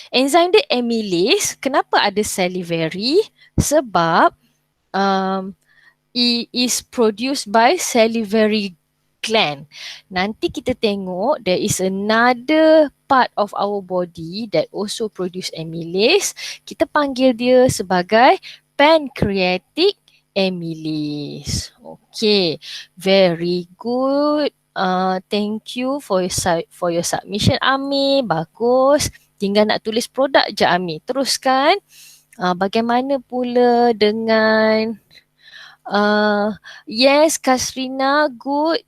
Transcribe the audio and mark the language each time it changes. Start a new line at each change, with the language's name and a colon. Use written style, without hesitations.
Malay: Enzyme dia amylase. Kenapa ada salivary? Sebab
English: it is produced by salivary gland.
Malay: Nanti kita tengok
English: there is another part of our body that also produce amylase.
Malay: Kita panggil dia sebagai pancreatic amylase.
English: Okay, very good. Thank you for your submission, Ami.
Malay: Bagus. Tinggal nak tulis produk je, Ami. Teruskan. Bagaimana pula dengan
English: yes,
Malay: Kasrina,
English: good.